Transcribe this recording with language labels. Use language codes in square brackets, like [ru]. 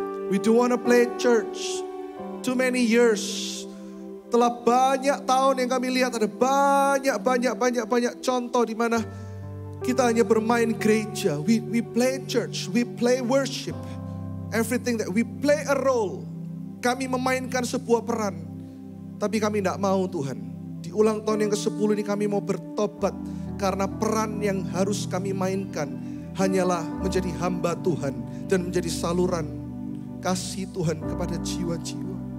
[en] We don't want to play church too many years. [id] Telah banyak tahun yang kami lihat ada banyak contoh di mana kita hanya bermain gereja. [en] We play church, we play worship. Everything that we play a role. [id] Kami memainkan sebuah peran. Tapi kami tidak mau Tuhan. Di ulang tahun yang ke-10 ini kami mau bertobat. Karena peran yang harus kami mainkan hanyalah menjadi hamba Tuhan. Dan menjadi saluran kasih Tuhan kepada jiwa-jiwa.